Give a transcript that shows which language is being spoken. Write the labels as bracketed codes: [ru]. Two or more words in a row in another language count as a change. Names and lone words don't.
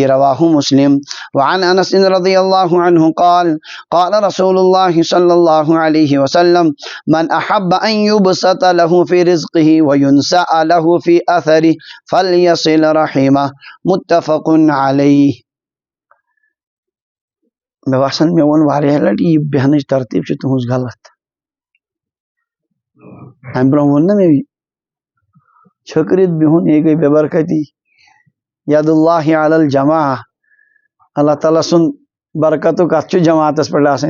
[ar] رواه مسلم. وعن أنس رضي الله عنه قال قال رسول الله صلى الله عليه وسلم من أحب أن يبسط له في رزقه وينسأ له في أثره فليصل رحمه. متفق عليه. [ks] مےٚ باسان مےٚ ووٚن واریاہ لٹہِ یہِ بیٚہنٕچ ترتیٖب چھِ تُہٕنٛز غلط. امہِ برونٛہہ ووٚن نا مےٚ چھٔکرِتھ بِہُن یہِ گٔے بے برکتی. [ar] ید اللہ علی الجماع، [ks] اللہ تعالیٰ سُنٛد برکتُک کتھ چھُ جماعتس پٮ۪ٹھ آسان.